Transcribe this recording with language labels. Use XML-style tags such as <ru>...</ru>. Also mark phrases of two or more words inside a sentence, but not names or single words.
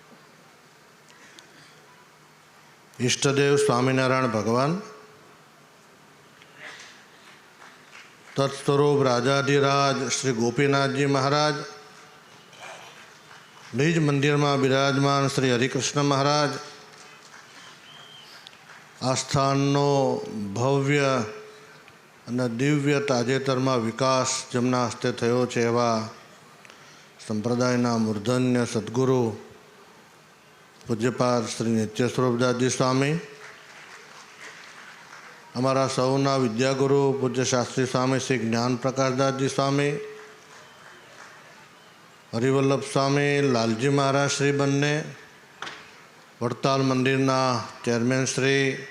<hi>इष्टदेव स्वामीनारायण भगवान, तत्स्वरूप राजाधिराज श्री गोपीनाथ जी महाराज, निज मंदिर में विराजमान श्री हरिकृष्ण महाराज,</hi> <gu>આસ્થાનનો ભવ્ય અને દિવ્ય તાજેતરમાં વિકાસ જેમના હસ્તે થયો છે એવા સંપ્રદાયના મૂર્ધન્ય સદગુરુ પૂજ્યપાદ શ્રી નિત્યસ્વરૂપદાસજી સ્વામી, અમારા સૌના વિદ્યાગુરુ પૂજ્ય શાસ્ત્રી સ્વામી શ્રી જ્ઞાન પ્રકાશદાસજી સ્વામી, હરિવલ્લભ સ્વામી, લાલજી મહારાજ શ્રી બંને, વડતાલ મંદિરના ચેરમેન શ્રી,</gu>